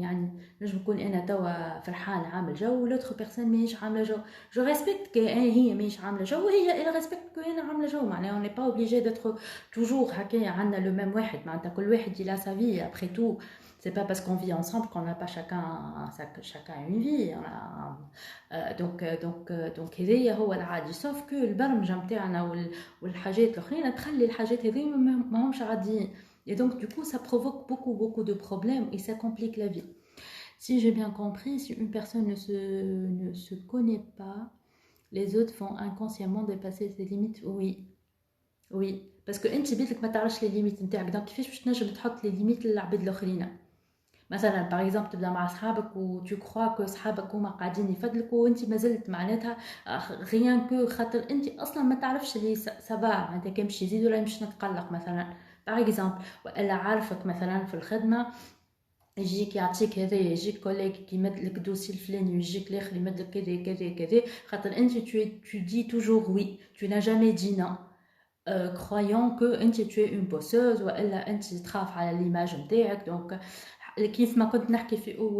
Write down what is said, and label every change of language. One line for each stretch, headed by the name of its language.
Arabic: يعني نجم نكون انا توا فرحان عامل جو وال
French: autre personne
Arabic: ماهيش عامله جو.
French: Je respecte que
Arabic: هي ماهيش عامله جو وهي
French: elle respecte que
Arabic: انا عامله جو. معناها
French: on n'est pas obligé d'être toujours
Arabic: هكايا عندنا
French: le même
Arabic: واحد. معناتها كل واحد
French: il a sa vie après tout. C'est pas parce qu'on vit ensemble qu'on n'a pas chacun une vie. Donc
Arabic: هذايا هو العادي
French: sauf que
Arabic: البرمجه نتاعنا والحاجات الاخرين تخلي الحاجات هذوما ما همش عاديين
French: et donc du coup ça provoque beaucoup de problèmes et ça complique la vie. Si j'ai bien compris, si une personne ne se connaît pas, les autres vont inconsciemment dépasser ses limites. Oui parce que
Arabic: انت بيتك ما تعرفش les limites نتاعك donc كيفاش باش تنجم تحط les limites للعباد الاخرين مثلا
French: par exemple
Arabic: تبدا مع صحابك و
French: tu crois que
Arabic: صحابك هما قاعدين يفدلكوا وانت ما زلت معناتها
French: rien que
Arabic: خاطر انت اصلا ما تعرفش اللي سافا معناتها كان باش يزيد ولا يمشي نتقلق مثلا par exemple. والا عارفك مثلا في الخدمه يجيك يعطيك هذا يجيك كوليك كي يمد لك دوسي الفلاني ويجيك الاخر يمد لك كذا كذا كذا خاطر انت
French: tu dis toujours oui tu n'as jamais dit non croyant que
Arabic: انت
French: tu es une bosseuse
Arabic: والا انت تخاف على ليماج نتاعك دونك كيف ما كنت نحكي في